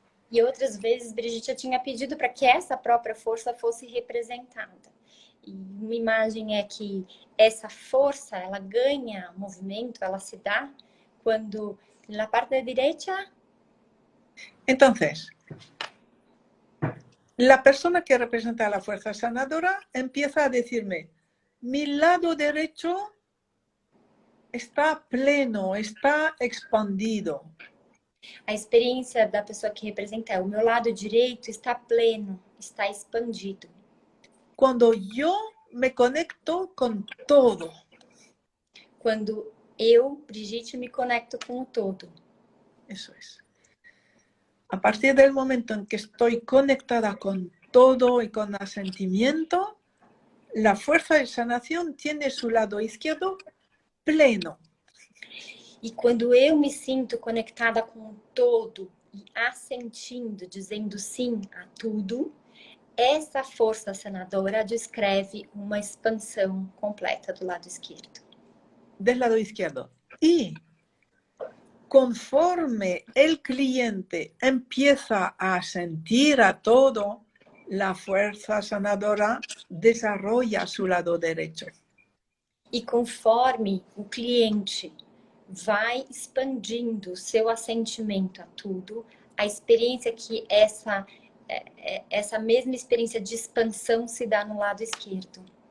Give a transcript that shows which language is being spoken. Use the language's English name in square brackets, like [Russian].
[Portuguese] E outras vezes, Brigitte tinha pedido para que essa própria força fosse representada. E uma imagem é que essa força, ela ganha movimento, ela se dá quando na parte direita. [Spanish] Entonces, la persona que representa la fuerza sanadora empieza a decirme, mi lado derecho está pleno, está expandido. [Portuguese] A experiência da pessoa que representa é: o meu lado direito está pleno, está expandido. [Spanish] Cuando yo me conecto con todo. [Portuguese] Quando eu, Brigitte, me conecto com o todo. [Spanish] Eso es. A partir del momento en que estoy conectada con todo y con asentimiento, la fuerza de sanación tiene su lado izquierdo pleno. [Portuguese] E quando eu me sinto conectada com o todo e assentindo, dizendo sim a tudo, essa força sanadora descreve uma expansão completa do lado esquerdo. [Spanish] Del lado izquierdo. Y conforme el cliente empieza a sentir a todo, la fuerza sanadora desarrolla su lado derecho. [Portuguese] E conforme o cliente vai expandindo o seu assentimento a tudo, a experiência que essa mesma experiência de expansão se dá no lado esquerdo.